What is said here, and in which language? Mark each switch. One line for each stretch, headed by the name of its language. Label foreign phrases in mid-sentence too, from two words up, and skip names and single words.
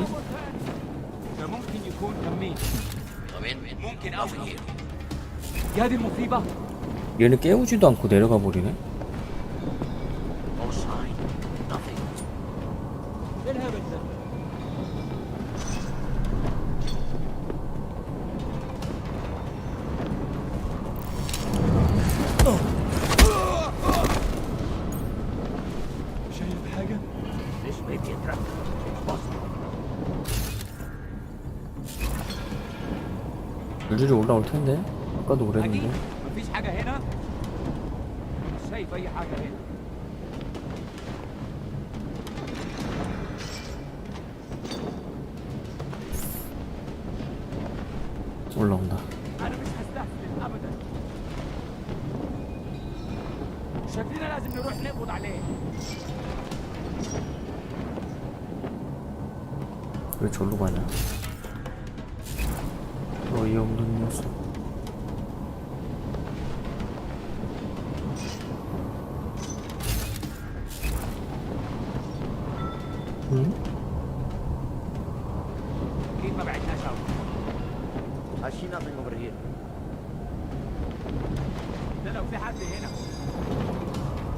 Arabic: ممكن يكون تمين. ممكن أوي. يا هذه المصيبة.
Korean: 얘는 깨우지도 않고 내려가 버리네.
English: No sign. Nothing.
Arabic: ايه الهبل ده؟ شايف حاجة؟
English: This may be a trap. Possible.
Korean: 줄줄이 올라올 텐데. 아까도 그랬는데.
Arabic: مفيش حاجة هنا؟ مش شايف أي حاجة هنا.
Korean: 올라온다.
Arabic: أنا مش هستسلم أبدا. شكلنا لازم نروح نقبض عليه.
Korean: 왜 절로 가냐? 어이없는 녀석. 응?
Arabic: أكيد ما بعدناش أوي.
English: I see nothing over here.
Arabic: ده لو في حد هنا.